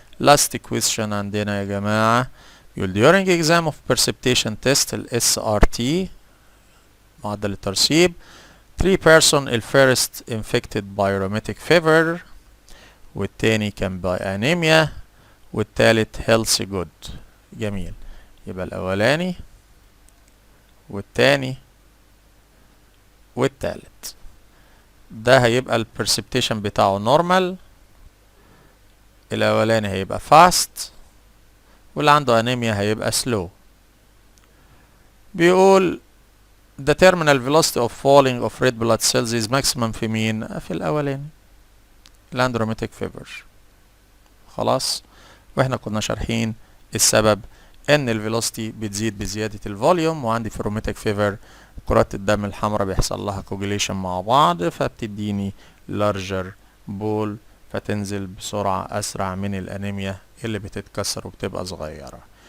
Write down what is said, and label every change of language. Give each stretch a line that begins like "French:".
English: last question عندنا يا جماعة يقول during exam of precipitation test ال SRT
Arabic: معدل الترسيب
English: 3 person ال first infected by rheumatic fever والتاني كان by anemia والتالت healthy good.
Arabic: جميل. يبقى الأولاني والتاني والتالت ده هيبقى ال precipitation بتاعه normal. الأولاني هيبقى fast واللي عنده انيميا هيبقى slow.
English: بيقول the terminal velocity of falling of red blood cells is maximum
Arabic: في مين؟ في الأولاني اللي عنده
English: rheumatic fever.
Arabic: خلاص واحنا كنا شارحين السبب ان الفيلوسيتي بتزيد بزيادة الفوليوم وعندي في الروماتيك فيفر كرات الدم الحمراء بيحصل لها كوجوليشن مع بعض فبتديني larger ball فتنزل بسرعة أسرع من الأنيميا اللي بتتكسر وبتبقى صغيرة.